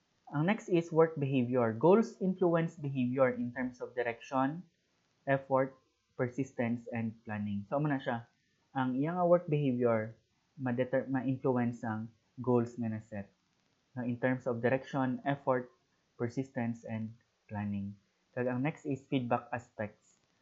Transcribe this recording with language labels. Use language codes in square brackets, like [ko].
[en] Ang next is work behavior. Goals influence behavior in terms of direction, effort, persistence, and planning. [hil] So, na siya. Ang iyang work behavior, ma-influence ang goals nga na-set. [en] In terms of direction, effort, persistence, and planning. [hil] Kag ang next is feedback aspects.